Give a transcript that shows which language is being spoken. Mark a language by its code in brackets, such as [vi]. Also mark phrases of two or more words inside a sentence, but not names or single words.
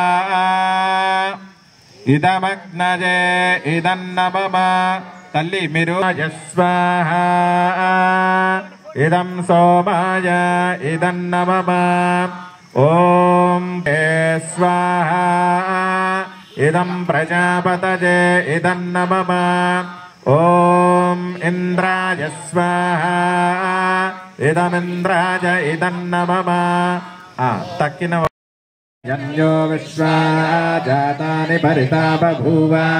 [sa] ఇదమగ్నజే ఇదం నమః. [te] తల్లి మీరు [sa] స్వాహా. ఇదం సోమాయ ఇదం నమః. ఓం స్వాహా. इदं प्रजापतये इदन्न मम ॐ इन्द्राय स्वाहा इदमिन्द्राय इदन्न मम तक्किन यन्यो विश्वा जातानि भरिता बभूव